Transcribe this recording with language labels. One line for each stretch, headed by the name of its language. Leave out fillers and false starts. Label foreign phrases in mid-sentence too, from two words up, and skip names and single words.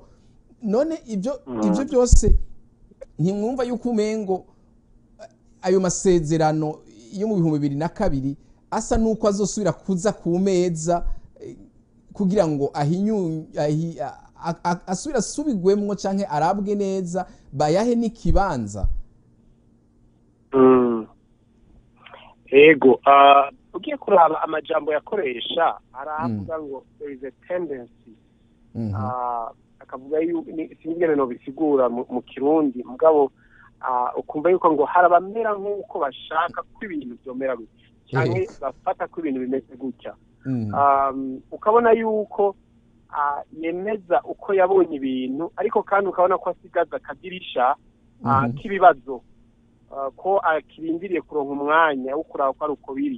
Rundi: None ivyo byose ntimwumva yuko umengo ayo masezerano yo mu 2022 asa nuko azosubira kuza ku meza kugira ngo asubira subigwemwo canke arabwe neza bayahe n'ikibanza? Ego ugiye kuraba amajambo yakoresha aravuga ngo
English: there is a tendency
Rundi: akavuga singene no bisigura mu Kirundi mugabo ukumva yuko ngo harabamera nk'uko bashaka ko ibintu byomera gutya cyane bafata ko ibintu bimeze gutya. Ukabona yuko yemeza uko yabonye ibintu ariko kandi ukabona ko asigaza akadirisha k'ibibazo ko akirindiriye kuronka umwanya wo kuraba ko ari uko biri.